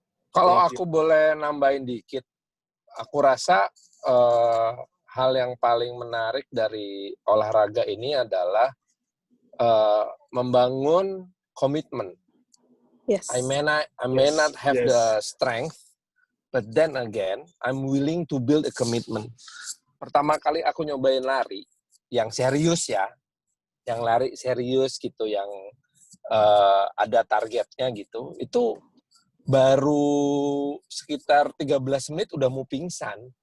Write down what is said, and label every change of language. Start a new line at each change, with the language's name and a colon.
Indonesian: Kalau aku boleh nambahin dikit, aku rasa hal yang paling menarik dari olahraga ini adalah membangun komitmen.
English: Yes. I may not have the strength, but then again, I'm willing to build a commitment.
Indonesian: Pertama kali aku nyobain lari, yang serius ya, yang lari serius gitu, yang ada targetnya gitu, itu baru sekitar 13 menit udah mau pingsan.